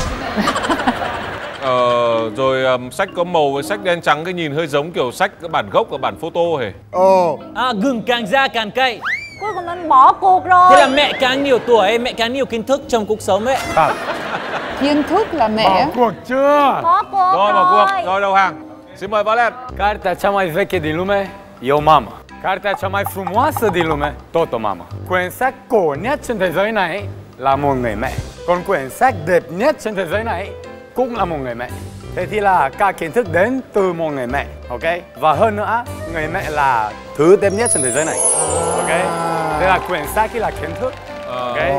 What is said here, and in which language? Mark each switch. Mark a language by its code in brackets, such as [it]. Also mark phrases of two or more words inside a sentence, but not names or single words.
[vi] Rồi sách có màu với sách đen trắng cái nhìn hơi giống kiểu sách cái bản gốc và bản photo hề. Gừng càng già càng cay. Cuối cùng mình bỏ cuộc rồi. Thế là mẹ càng nhiều tuổi, mẹ càng nhiều kiến thức trong cuộc sống ấy. Kiến thức là mẹ. Bỏ cuộc chưa? Bỏ cuộc Rồi bỏ cuộc, rồi đầu hàng. Xin mời Valen. [ro] Cartea cea mai veche din lume e o mamă. Cartea cea mai frumoasă din lume, tot o mamă. [vi] Quyển sách cổ nhất trên thế giới này là một người mẹ. Còn quyển sách đẹp nhất trên thế giới này cũng là một người mẹ. Thế thì là cả kiến thức đến từ một người mẹ, ok? Và hơn nữa, người mẹ là thứ đẹp nhất trên thế giới này, ok? Thế là quyển sách là kiến thức, ok?